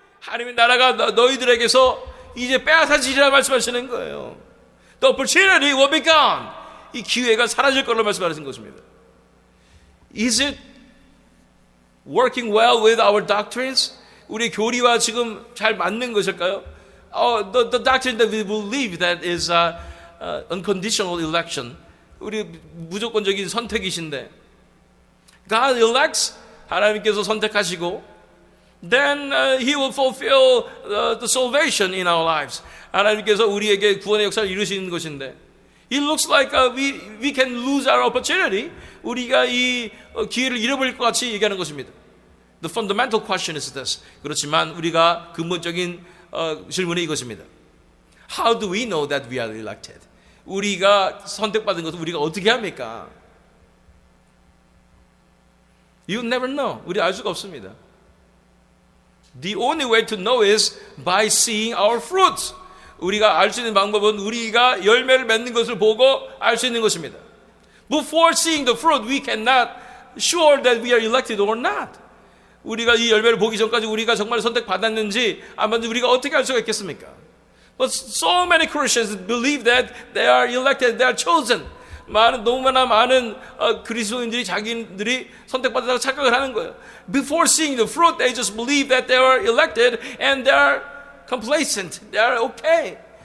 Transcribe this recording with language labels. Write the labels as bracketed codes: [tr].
[ko] 하나님의 나라가 너희들에게서 이제 빼앗아지리라 말씀하시는 거예요. [en] The opportunity will be gone. [ko] 이 기회가 사라질 걸로 말씀하시는 것입니다. [en] Is it working well with our doctrines? [ko] 우리 교리와 지금 잘 맞는 것일까요? [en] The doctrine that we believe that is unconditional election. [ko] 우리 무조건적인 선택이신데, [en] God elects, [ko] 하나님께서 선택하시고, [en] then He will fulfill the salvation in our lives. [ko] 하나님께서 우리에게 구원의 역사를 이루시는 것인데, [en] it looks like we can lose our opportunity. [ko] 우리가 이 기회를 잃어버릴 것 같이 얘기하는 것입니다. [en] The fundamental question is this. [ko] 그렇지만 우리가 근본적인 질문이 이것입니다. [en] How do we know that we are elected? [ko] 우리가 선택받은 것을 우리가 어떻게 합니까? [en] You never know. [ko] 우리 알 수가 없습니다. [en] The only way to know is by seeing our fruits. [ko] 우리가 알 수 있는 방법은 우리가 열매를 맺는 것을 보고 알 수 있는 것입니다. [en] Before seeing the fruit, we cannot sure that we are elected or not. [ko] 우리가 이 열매를 보기 전까지 우리가 정말 선택받았는지 안 받는지 우리가 어떻게 알 수가 있겠습니까? [en] But so many Christians believe that they are elected, they are chosen. [ko] 너무나 많은 그리스도인들이 자기들이 선택받았다고 착각을 하는 거예요. [en] Before seeing the fruit, they just believe that they are elected and they are complacent, they are okay.